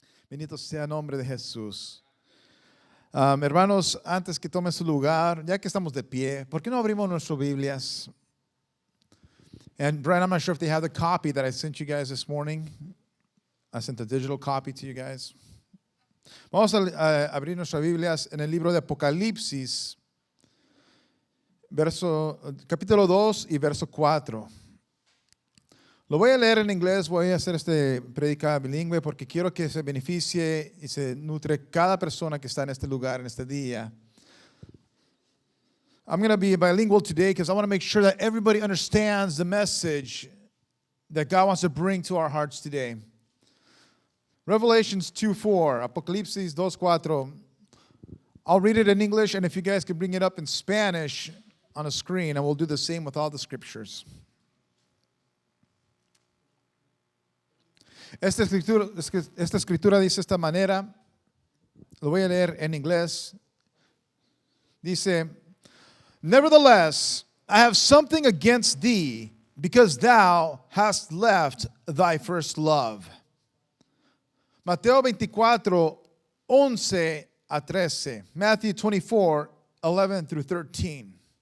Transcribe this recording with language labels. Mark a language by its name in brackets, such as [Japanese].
[Spanish] Bendito sea el nombre de Jesús. Hermanos, antes que tomen su lugar, ya que estamos de pie, ¿por qué no abrimos nuestras Biblias? [English] And Brian, I'm not sure if they have the copy that I sent you guys this morning. I sent a digital copy to you guys. [Spanish] Vamos a abrir nuestras Biblias en el libro de Apocalipsis, capítulo 2 y verso 4. Lo voy a leer en inglés, voy a hacer este predica bilingüe porque quiero que se beneficie y se nutre cada persona que está en este lugar, en este día. [English] I'm going to be bilingual today because I want to make sure that everybody understands the message that God wants to bring to our hearts today. Revelations 2:4, Apocalipsis 2:4. I'll read it in English, and if you guys can bring it up in Spanish on a screen, and we'll do the same with all the scriptures. [Spanish] Esta escritura dice de esta manera, lo voy a leer en inglés. [English] Dice, nevertheless, I have something against thee, because thou hast left thy first love. [Spanish] Mateo 24, 11 a 13. [English] Matthew 24, 11 through 13.